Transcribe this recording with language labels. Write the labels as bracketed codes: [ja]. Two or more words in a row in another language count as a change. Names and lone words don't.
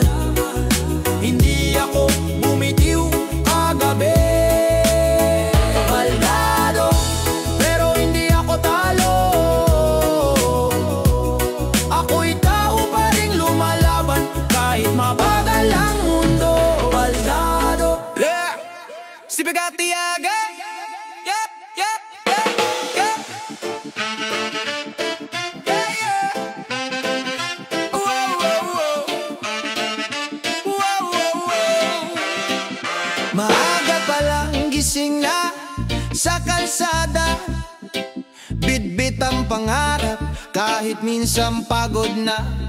[tl] Hindi ako bumitiw kagabi. Baldado, pero hindi ako talo. Ako'y tao pa rin lumalaban kahit mabagal ang mundo. Baldado, [en] yeah. [tl] Si Pagatiaga, yep, yep, yep, yep. Maaga pa lang gising na sa kalsada, bitbit ang pangarap kahit minsan pagod na.